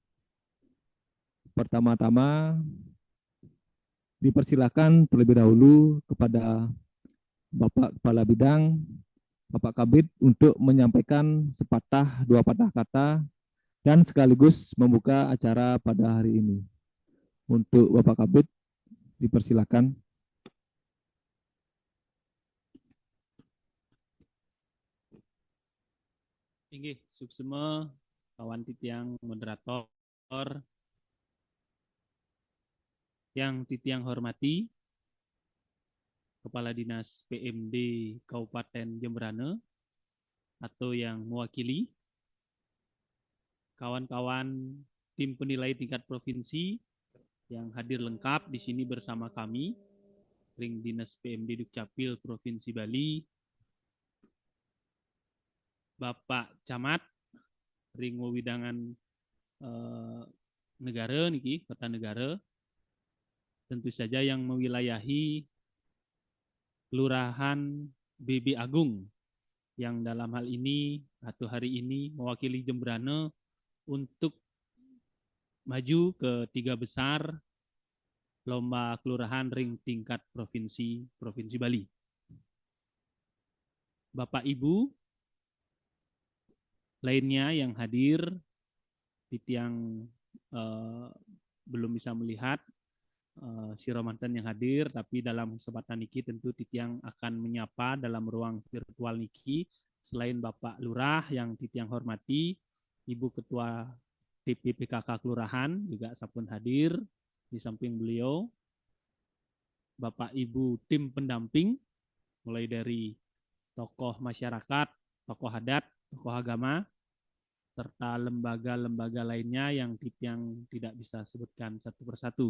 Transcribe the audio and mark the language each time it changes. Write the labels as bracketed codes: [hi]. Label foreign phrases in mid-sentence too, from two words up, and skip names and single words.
[id] Pertama-tama dipersilakan terlebih dahulu kepada Bapak Kepala Bidang, Bapak Kabid untuk menyampaikan sepatah dua patah kata dan sekaligus membuka acara pada hari ini. Untuk Bapak Kabid dipersilakan. [ban] Inggih, suksema [id] kawan titiang moderator yang titiang hormati Kepala Dinas PMD Kabupaten Jemberana atau yang mewakili kawan-kawan tim penilai tingkat provinsi yang hadir lengkap di sini bersama kami, Ring Dinas PMD Dukcapil Provinsi Bali, Bapak Camat, [ban] Ring Wewidangan [id] negara niki, kota negara, tentu saja yang mewilayahi Kelurahan BB Agung yang dalam hal ini atau hari ini mewakili Jemberana untuk maju ke 3 besar lomba kelurahan ring tingkat provinsi Bali. Bapak Ibu lainnya yang hadir, titiang belum bisa melihat si Romanten yang hadir, tapi dalam kesempatan niki tentu titiang akan menyapa dalam ruang virtual niki selain Bapak Lurah yang titiang hormati, Ibu Ketua TPPKK Kelurahan juga sapun hadir di samping beliau, Bapak Ibu tim pendamping mulai dari tokoh masyarakat, tokoh adat, tokoh agama, serta lembaga-lembaga lainnya yang titiang tidak bisa sebutkan satu persatu.